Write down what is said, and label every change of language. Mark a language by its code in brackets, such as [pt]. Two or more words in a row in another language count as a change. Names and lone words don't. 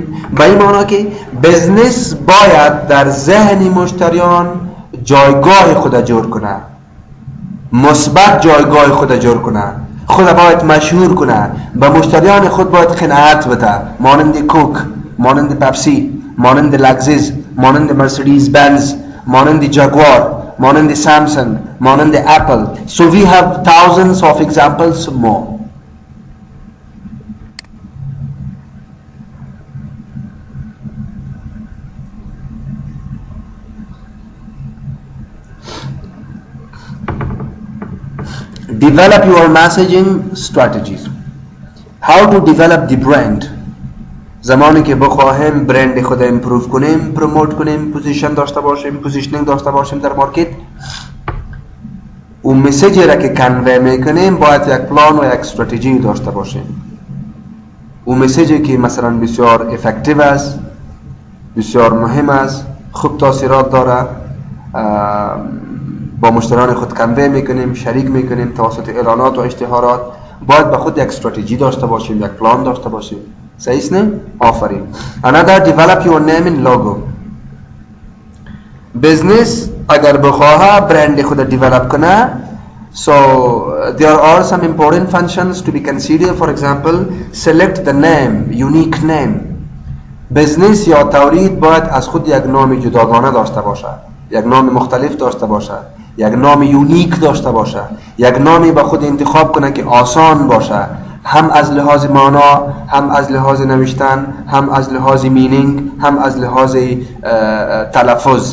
[fa] به این معنی که بزنس باید در ذهن مشتریان جایگاه خود جور کنه، مثبت جایگاه خود جور کنه، خود باید مشهور کنه، به مشتریان خود باید قناعت بده، مانند کوک، مانند پپسی، مانند لگزس، مانند مرسدس بنز، مانند جاگوار، مانند سامسونگ، مانند اپل. [en] So we have thousands of examples more. Develop your messaging strategies. How to develop the brand. [fa] زمانی که بخواهیم برند خود امپروو کنیم، پروموت کنیم، پوزیشن داشته باشیم، پوزیشنینگ داشته باشیم در مارکت، اون مسیجی را که کنوی میکنیم باید یک پلان و یک استراتژی داشته باشیم. اون مسیجی که مثلا بسیار افکتیو است، بسیار مهم است، خوب تاثیرات داره، با مشتریان خود کنوی میکنیم، شریک میکنیم توسط اعلانات و اشتهارات، باید به خود یک استراتژی داشته باشیم، یک پلان داشته باشیم. صحیح است نه؟ آفرین. [en] Another, develop your name and logo. [fa] بزنس اگر بخواه برند خود دیولپ کنه، [en] so there are some important functions to be considered. For example, select the name, unique name. [fa] بزنس یا تولید باید از خود یک نام جداگانه داشته باشه، یک نام مختلف داشته باشه، یک نام یونیک داشته باشه، یک نامی به خود انتخاب کنه که آسان باشه، هم از لحاظ معنا، هم از لحاظ نوشتن، هم از لحاظ مینینگ، هم از لحاظ تلفظ.